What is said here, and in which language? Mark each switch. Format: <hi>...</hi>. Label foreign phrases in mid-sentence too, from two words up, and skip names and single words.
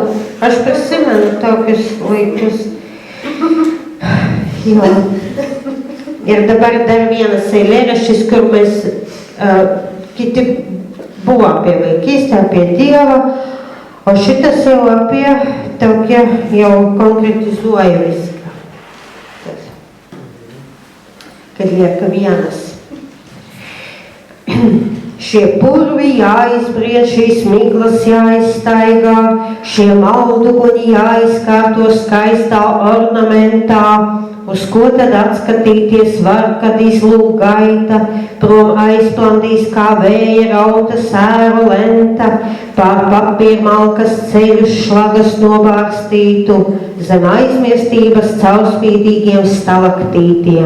<lt>Aš prisimenu tokius laikus. Ir dabar dar vienas eilėraštis, kur mes kiti buvo apie vaikystę, apie Dievą, o šitas jau apie tokia jau konkretizuoja viską. Kad lieka vienas.</lt> <lv>Šie purvi jāizbried, šīs miglas jāizstaigā, šie malduguni jāizkārto skaistā ornamentā, uz ko tad atskatīties var, kad izlūk gaita, prom aizplandīs kā vēja rauta sēru lenta, pār papīrmalkas ceļus šlagas novārstītu, zem aizmirstības caurspīdīgiem stalaktītiem.</lv>